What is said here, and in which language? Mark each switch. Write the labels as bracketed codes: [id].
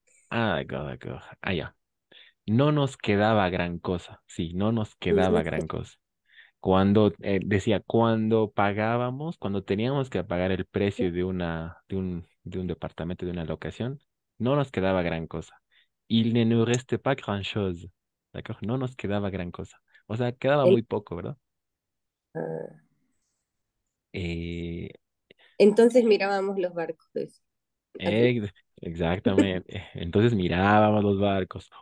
[es] Ah, d'accord. Ah, ya. No nos quedaba gran cosa. Sí, no nos quedaba gran cosa. Cuando decía, cuando pagábamos, cuando teníamos que pagar el precio de un departamento, de una locación, no nos quedaba gran cosa. [fr] Il ne nous reste pas grand-chose. [es] ¿De acuerdo? No nos quedaba gran cosa. O sea, quedaba Él- muy poco, ¿verdad? ah, Eh, entonces mirábamos los barcos, así, exactamente. Entonces mirábamos los barcos.